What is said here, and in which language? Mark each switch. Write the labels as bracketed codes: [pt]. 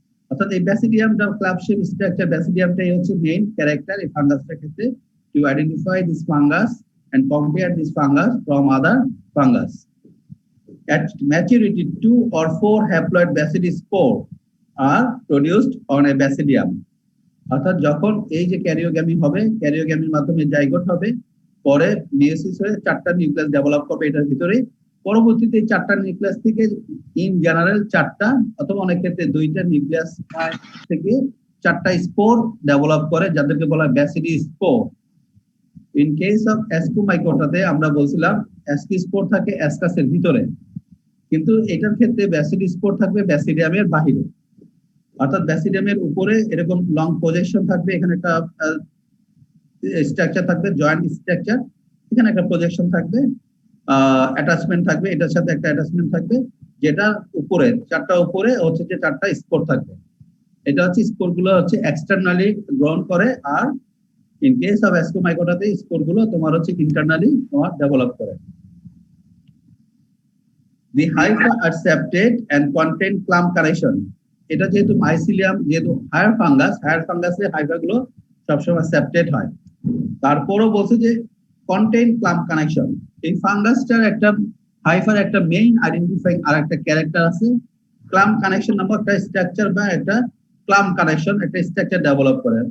[bn] অর্থাৎ এই ব্যাসিডিয়ামটা club shape structure, ব্যাসিডিয়ামটাই হচ্ছে মেইন ক্যারেক্টার এই ফাঙ্গাসটার ক্ষেত্রে, [en] To identify this fungus and compare this fungus from other fungus. At maturity, 2 or 4 haploid basidispore are produced on a basidium. [bn] অর্থাৎ যখন এই যে ক্যারিওগ্যামি হবে, ক্যারিওগ্যামির মাধ্যমে জাইগোট হবে, পরে মিওসিস হয়ে 4টা নিউক্লিয়াস ডেভেলপ করবে এটার ভিতরে। পরবর্তীতে এই 4টা নিউক্লিয়াস থেকে ইন জেনারেল 4টা অথবা অনেক ক্ষেত্রে 2টা নিউক্লিয়াস থেকে 4টা স্পোর ডেভেলপ করে, যাদেরকে বলা হয় ব্যাসিডিস্পোর। ইন কেস অফ অ্যাসকোমাইকোটাতে আমরা বলছিলাম অ্যাসকিস্পোর থাকে অ্যাসকাসের ভিতরে, কিন্তু এটার ক্ষেত্রে ব্যাসিডিস্পোর থাকবে ব্যাসিডিয়ামের বাহিরে। অর্থাৎ ব্যাসিডিয়ামের উপরে এরকম লং প্রজেকশন থাকবে, এখানে একটা স্ট্রাকচার থাকবে জয়েন্ট স্ট্রাকচার, এখানে একটা প্রজেকশন থাকবে, অ্যাটাচমেন্ট থাকবে, এটার সাথে একটা অ্যাটাচমেন্ট থাকবে, যেটা উপরে 4টা উপরে হচ্ছে যে 4টা স্পোর থাকবে। এটা হচ্ছে স্পোর গুলো হচ্ছে এক্সটার্নালি গ্রহণ করে, আর [en] in case of [bn] অ্যাসকোমাইকোটাতে স্পোর গুলো তোমার হচ্ছে ইন্টারনালি তোমার ডেভেলপ করে। [en] The hypha are septate and contain clump connection. [bn] এটা যেহেতু মাইসিলিয়াম, যেহেতু হায়ার ফাঙ্গাসে হাইফা গুলো সবসময় সেপ্টেট হয়। তারপরও বলছে যে কন্টেইন ক্লাম্প কানেকশন। এই ফাঙ্গাসটার একটা হাইফার একটা মেইন আইডেন্টিফাইং আর একটা ক্যারেক্টার আছে, ক্লাম্প কানেকশন নামক একটা স্ট্রাকচার বা একটা ক্লাম্প কানেকশন একটা স্ট্রাকচার ডেভেলপ করে।